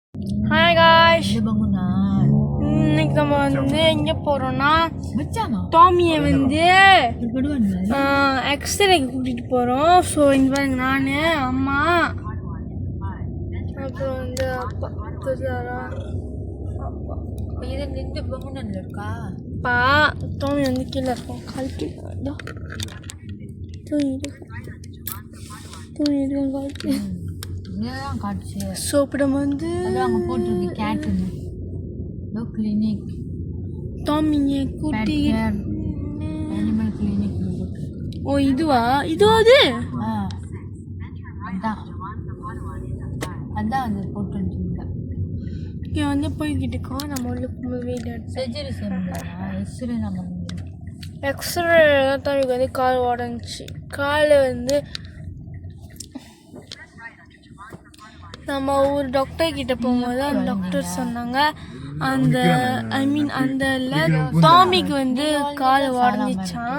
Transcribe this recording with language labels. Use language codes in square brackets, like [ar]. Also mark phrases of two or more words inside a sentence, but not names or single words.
[en] Hi guys. [ms] Ada bangunan. [ta] இன்னைக்கு நம்ம வந்து எங்கே போகிறோம்னா [ms] Macam [ta] டாமியை வந்து [ms] Berpaduan lah. [ta] எக்ஸ்ரேக்கு கூட்டிகிட்டு போகிறோம். ஸோ இந்த பாருங்க நான் அம்மா அப்புறம் வந்து அப்பா தெரியாதா அப்பா [ms] Ini ni bangunan lah [ta] அப்பா டாமி வந்து கீழே இருக்கோம் கழட்டி தூங்கிட்டு கழட்டி [ms] Ni orang kaca. [ta] ஸோ இப்போ நம்ம வந்து [ms] Ada orang foto di cat ni. Lo klinik. [ta] டாமியை Pet கூட்டி [en] care. Animal clinic [ms] dulu. [ta] ஓ இதுவா அது [ms] Ada. Ada [ta] அந்த போட்டோ [ms] juga. [ta] இங்கே வந்து போய்கிட்டு இருக்கோம். நம்ம உள்ள வீடு Surgery செஞ்சா எக்ஸ்ரே நம்ம எக்ஸ்ரே தம்பிக்கு வந்து கால் உடஞ்சி கால் வந்து நம்ம ஒரு டாக்டர் கிட்ட போகும்போது அந்த டாக்டர் சொன்னாங்க அந்த அந்த டாமிக்கு வந்து கால் உடஞ்சிச்சான்.